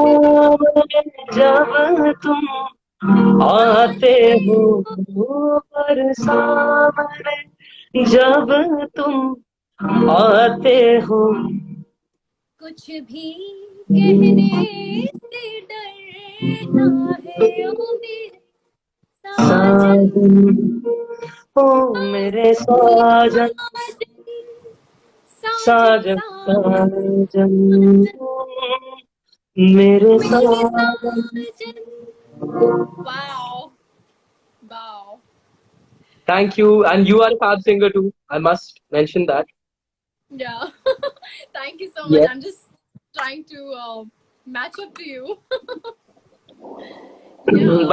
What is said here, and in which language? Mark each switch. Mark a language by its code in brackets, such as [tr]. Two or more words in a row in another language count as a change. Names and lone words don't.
[hi] परेशान जब तुम आते आते हो हो परेशान जब तुम आते हो कुछ भी कहने से डरता है ओ मेरे साजन साजन ओ मेरे साजन साजन साजन साजन साजन मेरे मेरे साजन। साजन [en] wow wow Thank you, and you are a fab singer too. I must mention that. yeah thank you so much Yes. I'm just trying to match up to you yeah